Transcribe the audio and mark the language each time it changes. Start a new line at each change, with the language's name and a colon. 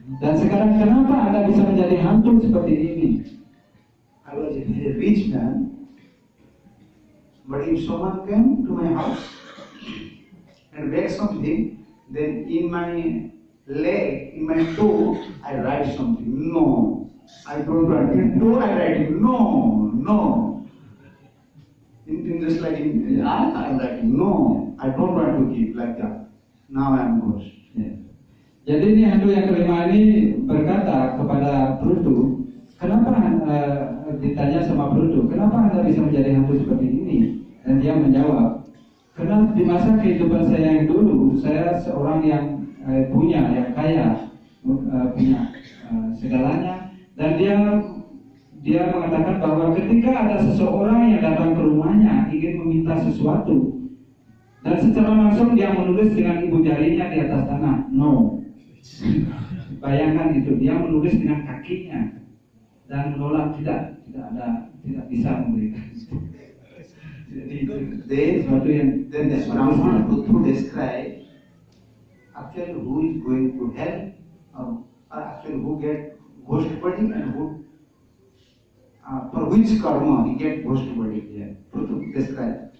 Indonesian: Dan sekarang kenapa Anda bisa menjadi hantu seperti ini?
English: I was a very rich man, but if someone came to my house and begged something, then in my leg, in my toe, I write something. No, I don't write. In toe, I write no. In just like in art, I'm writing no. I don't want to keep like that. Now I am ghost.
Indonesian: Ya. Jadi ini hantu yang kelima ini berkata kepada Pluto, kenapa ditanya sama Pluto, kenapa Anda bisa menjadi hantu seperti ini? Dan dia menjawab, karena di masa kehidupan saya yang dulu, saya seorang yang yang kaya, punya segalanya. Dan dia mengatakan bahwa ketika ada seseorang yang datang ke rumahnya ingin meminta sesuatu, dan secara langsung dia menulis dengan ibu jarinya di atas tanah, no. Bayangkan itu, dia menulis dengan kakinya dan menolak tidak bisa memberikan. Jadi itu sesuatu yang
English: then the Brahman to describe actually who is going to hell or actually who get ghost body and who for which karma he get ghost body. To describe.